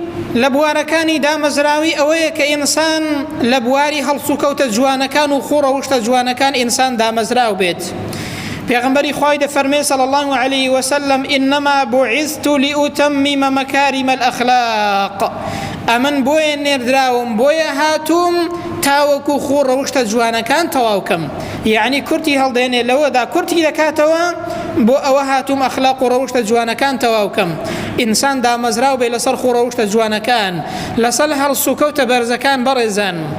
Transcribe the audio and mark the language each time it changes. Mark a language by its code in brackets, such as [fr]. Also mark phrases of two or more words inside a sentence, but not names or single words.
[ckb] لە بوارەکانی دامەزراوی ئەوەیە کە ئینسان لە بواری هەڵسوکەوتە جوانەکان و خوڕەوشتە جوانەکان ئینسان دامەزراو بێت. پێغەمبەری خوای دەفەرمێ [ar] صلی الله عليه وسلم إنما بعثت لأتمم مكارم الأخلاق [ckb] ئەمن بۆیە نێردراوم بۆیە هاتووم تاوەکو خوڕەوشتە جوانەکان تەواوکەم. یعنی کورتی هەڵدێنێ لەوەدا کورتی دەکاتەوە بۆ ئەوە هاتووم ئەخلاق و ڕەوشتە جوانەکان تەواوکەم. ئینسان دامەزراو بێ لەسەر خوڕەوشتە جوانەکان لەسەر هەڵسوکەوتە بەرزەکان بەڕێزان.